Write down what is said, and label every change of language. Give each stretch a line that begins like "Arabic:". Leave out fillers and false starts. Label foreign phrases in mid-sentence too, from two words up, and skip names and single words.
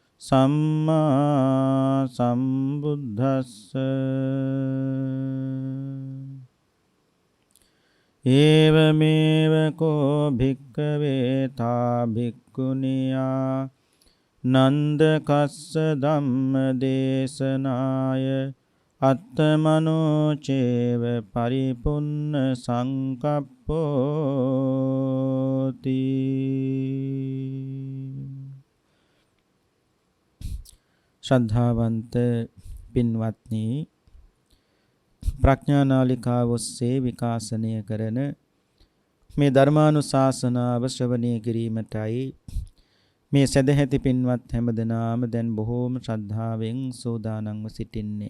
Pali: සම්මා සම්බුද්දස්ස ඒවමේව කෝ භික්ඛවේ තා භික්ඛුනියා නන්දකස්ස ධම්ම දේශනාය අත්තමනෝ චේව පරිපුන්න සංකප්පෝති.
Sinhala: ශ්‍රද්ධාවන්ත පින්වත්නි, ප්‍රඥා නාලිකාව ඔස්සේ විකාශනය කරන මේ ධර්මානුශාසනාව ශ්‍රවණය කිරීමටයි මේ සදැහැති පින්වත් හැමදෙනාම දැන් බොහෝම ශ්‍රද්ධාවෙන් සූදානම්ව සිටින්නේ.